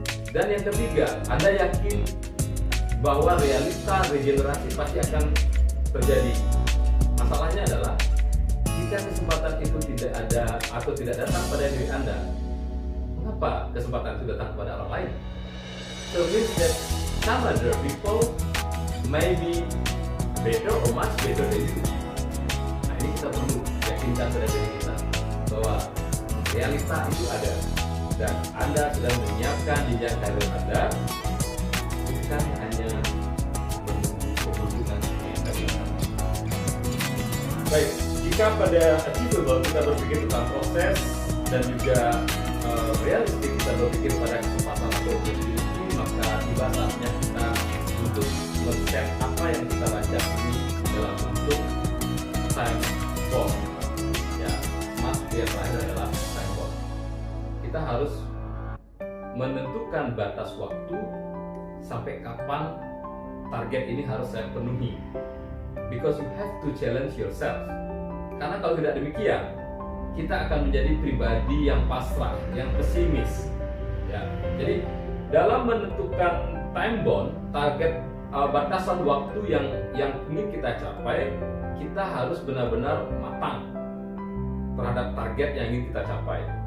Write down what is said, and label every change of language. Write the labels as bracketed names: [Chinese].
[Indonesian] Dan yang ketiga, Anda yakin bahwa realita regenerasi pasti akan terjadi. Masalahnya adalah jika kesempatan itu tidak ada atau tidak datang pada diri Anda, mengapa kesempatan itu datang kepada orang lain? [English] So means that some other people may be better or much better than you. [Indonesian] Nah, ini kita perlu yakinkan pada diri kita bahwa realita itu ada dan Anda sedang menyiapkan jenjang karir Anda, bukan hanya menunggu keberuntungan yang datang. Baik. Jika pada achievable kita berpikir tentang proses dan juga realistik kita berpikir pada kesempatan atau opportunity, maka tiba saatnya kita untuk men-set apa yang kita rancang ini dalam bentuk time bomb. Ya, smart yang terakhir adalah time bomb. Kita harus menentukan batas waktu sampai kapan target ini harus saya penuhi. [English] Because you have to challenge yourself. [Indonesian] Karena kalau tidak demikian, kita akan menjadi pribadi yang pasrah, yang pesimis. Ya, jadi dalam menentukan time bound, target batasan waktu yang ingin kita capai, kita harus benar-benar matang terhadap target yang ingin kita capai.